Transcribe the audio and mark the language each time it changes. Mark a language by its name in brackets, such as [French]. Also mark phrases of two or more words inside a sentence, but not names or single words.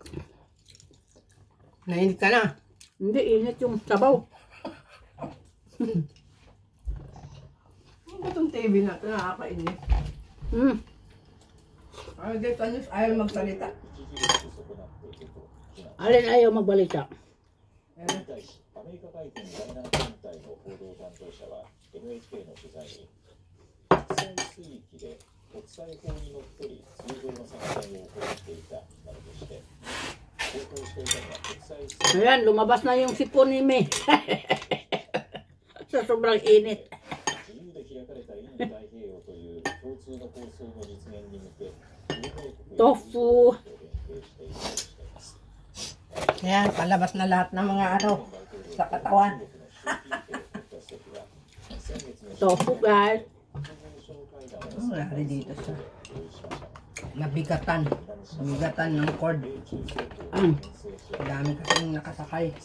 [Filipino] Nainit ka na? Hindi, init yung sabaw. Ano ba itong TV na ito? Nakakainit. Dito, ayaw magsalita. Alin ayaw magbalita? [Japanese] アメリカ海軍第7艦隊の報道担当者は NHK の取材に国際水域で国際法にのっとり通常の作戦を行っていたなどとして航行していたのは国際水域 [Filipino] Ayan, lumabas na yung sipon ni May. Sa sobrang init. [Japanese] 自由で開かれたインド太平洋という共通の構想の実現に向け同盟国と [Filipino] Tofu. [Japanese] 連携していくとしています。 [Filipino] Ayan, palabas na lahat ng mga sa katawan. Tofu guys. Lari dito sa nabigatan. Nabigatan ng cord. Dami kasing nakasakay.